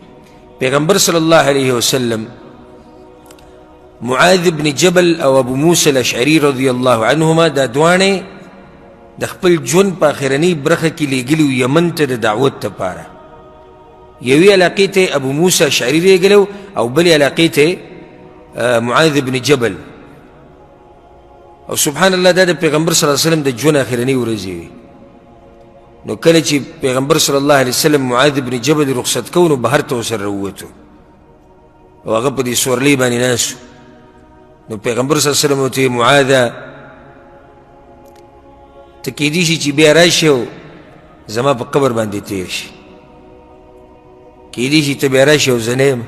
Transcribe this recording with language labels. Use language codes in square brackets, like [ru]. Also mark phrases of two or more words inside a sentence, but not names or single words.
[ps] پیغمبر [ar] صلی الله علیه وسلم [ps] معاذ بن جبل او ابو موسی الاشعري [ar] رضی الله عنهما [ps] دا دواړې د خپل ژوند په اخرنۍ برخه کې لېږلي وو یمن ته د دعوت دپاره. یوې علاقې ته ابو موسی اشعري لېږلی او بلې علاقې ته معاذ بن جبل. او [ar] سبحان الله [ps] دا د پیغمبر [ar] صلی الله علیه وسلم [ps] د ژوند اخرنۍ ورځې وي. نو کله چې پیغمبر [ar] صلی الله علیه وسلم [ps] معاذ بن جبل رخصت کو نو بهر ته ورسره راووتو او هغه په دې سورلۍ باندې ناست. نو پیغمبر [ar] صلی الله علیه وسلم [ps] ورته معاذه ته کیدای شي چې بیا راشي او زما په قبر باندې تیر شي، کیدای شي ته بیا راشي او زه نه یم.